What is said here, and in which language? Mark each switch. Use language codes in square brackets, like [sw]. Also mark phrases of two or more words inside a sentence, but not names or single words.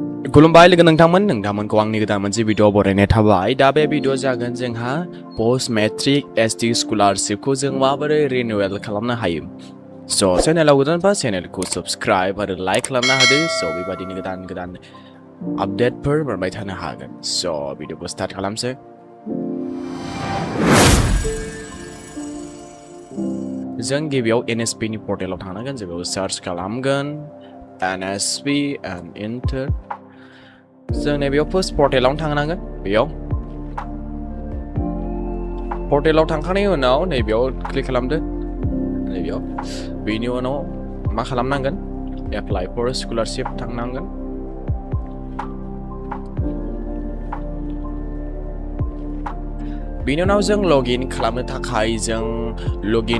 [brx] खुलुमबाय लोगो नोंथांमोनखौ आंनि गोदान मोनसे भिडिअ बरायनाय थाबाय दा बे भिडिअ जागोन जोंहा पोस्ट मेट्रिक एसटि स्कलारशिपखौ जों माबोरै रिनिउवेल खालामनो हायो स' चेनेलाव गोदानबा चेनेलखौ साबस्क्राइब आरो लाइक खालामना होदो स' बेबादिनो गोदान आपडेटफोर मोनबाय थानो हागोन स' भिडिअखौ स्टार्ट खालामसै जों गिबियाव NSP नि पर्टेलाव थांनांगोन जों बेयाव सार्च खालामगोन NSP [en] and enter [brx] जों नैबेयाव फार्स्ट पर्टेलावनो थांनांगोन बेयाव पर्टेलाव थांखांनायनि उनाव नैबेयाव क्लिक खालामदो नैबेयाव बेनि उनाव मा खालामनांगोन [en] apply for scholarship [brx] थांनांगोन बेनि उनाव जों लगिन खालामनो थाखाय जों लगिन